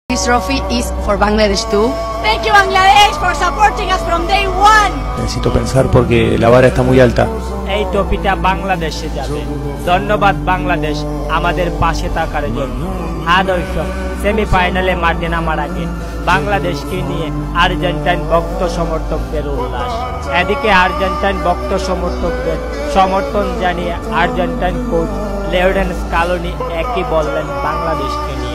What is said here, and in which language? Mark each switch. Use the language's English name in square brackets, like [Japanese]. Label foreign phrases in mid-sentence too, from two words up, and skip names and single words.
[English] This trophy is for Bangladesh too. Thank you Bangladesh for supporting us from day one. [Spanish] Necesito pensar porque la vara está muy alta. [Bangla] এই ট্রফিটা বাংলাদেশে যাবে। ধন্যবাদ বাংলাদেশ আমাদের পাশে থাকার জন্য। হ্যাঁ দর্শক, সেমিফাইনালে মাঠে নামার আগে বাংলাদেশকে নিয়ে আর্জেন্টাইন ভক্ত সমর্থকদের উল্লাস। এদিকে আর্জেন্টাইন ভক্ত সমর্থকদের সমর্থন জানিয়ে আর্জেন্টাইন কোচ লিওনেল স্কালোনি একই বললেন বাংলাদেশকে নিয়ে।